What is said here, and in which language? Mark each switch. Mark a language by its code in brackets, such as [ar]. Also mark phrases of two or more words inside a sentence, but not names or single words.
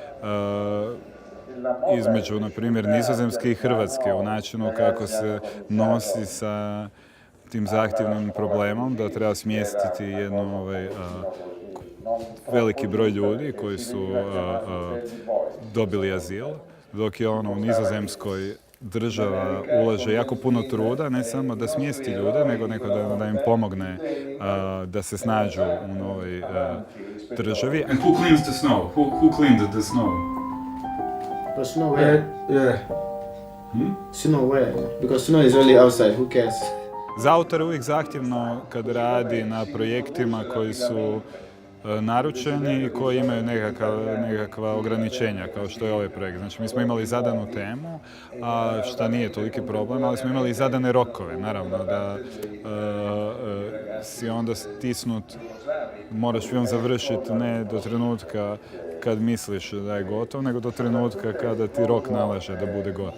[hr] između, na primjer, Nizozemske i Hrvatske u načinu kako se nosi sa tim zahtjevnim problemom da treba smjestiti jednu veliki broj ljudi koji su dobili azil, dok je u Nizozemskoj država ulaže jako puno truda, ne samo da smjesti ljude, nego da im pomogne da se snađu u novoj državi. [en] And who cleans the snow? Who cleaned the snow? The snow where? Yeah. Snow where? Because snow is really outside, who cares? [hr] Za autora je uvijek zahtjevno kad radi na projektima koji su naručeni i koji imaju nekakva ograničenja, kao što je ovaj projekt. Znači, mi smo imali zadanu temu, a šta nije toliki problem, ali smo imali i zadane rokove. Naravno da si onda stisnut, moraš film završiti ne do trenutka kad misliš da je gotov, nego do trenutka kada ti rok nalaže da bude gotov.